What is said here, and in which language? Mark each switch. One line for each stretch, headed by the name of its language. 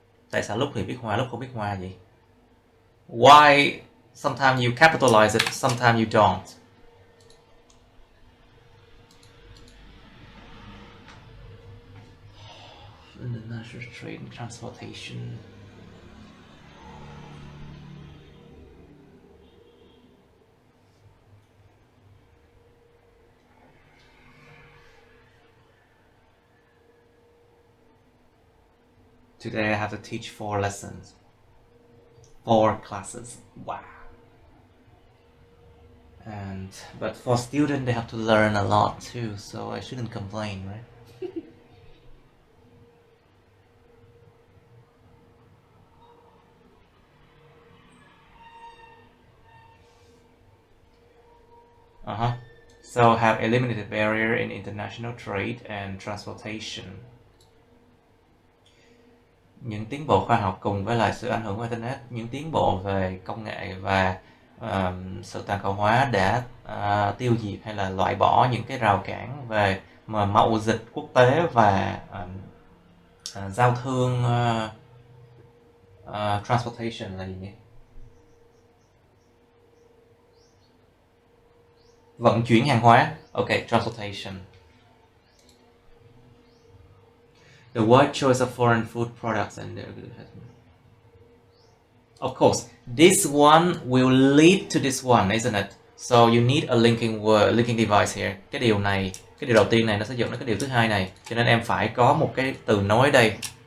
Vietnamese: Tại sao lúc thì biết hoa, lúc không biết hoa vậy?
English: Why sometimes you capitalize it, sometimes you don't? International trade and transportation. Today I have to teach 4 lessons. 4 classes. Wow. But for students, they have to learn a lot too, so I shouldn't complain, right? So have eliminated barrier in international trade and transportation.
Vietnamese: Những tiến bộ khoa học cùng với lại sự ảnh hưởng của Internet, những tiến bộ về công nghệ và sự toàn cầu hóa đã tiêu diệt hay là loại bỏ những cái rào cản về mậu dịch quốc tế và giao thương. Transportation là gì nhỉ? Vận chuyển hàng hóa. Okay, transportation.
English: The wide choice of foreign food products and their good. Of course, this one will lead to this one, isn't it? So you need a linking word, linking device here.
Vietnamese: Cái điều này, cái điều đầu tiên này nó sẽ dẫn đến cái điều thứ hai này. Cho nên em phải có một cái từ nối đây.